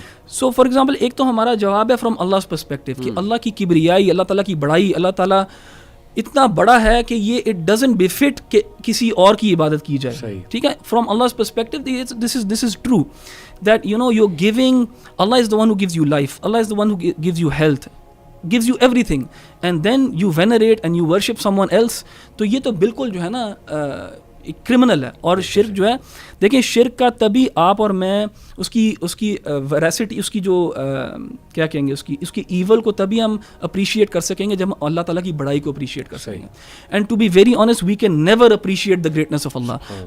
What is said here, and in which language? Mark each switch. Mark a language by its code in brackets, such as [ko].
[en] so for example [ur] ایک تو ہمارا جواب ہے [en] from Allah perspective [ur] کہ اللہ کی کبریائی، اللہ تعالیٰ کی بڑائی، اللہ تعالیٰ اتنا بڑا ہے کہ یہ [en] it doesn't befit [ur] کہ کسی اور کی عبادت کی جائے. ٹھیک ہے، [en] From Allah perspective this is true that you're giving. Allah is the one who gives you life, Allah is the one who gives you health, gives you everything, and then you venerate and you worship someone else. [ur] تو یہ تو بالکل جو ہے نا criminal ہے. اور شرک جو ہے، دیکھیں شرک کا تبھی آپ اور میں اس کی ویراسٹی، اس کی جو کیا کہیں گے، اس کی ایول کو تبھی ہم اپریشیٹ کر سکیں گے جب ہم اللہ تعالیٰ کی بڑائی کو اپریشیٹ کر سکیں گے. [en] And to be very honest we can never appreciate the greatness of Allah.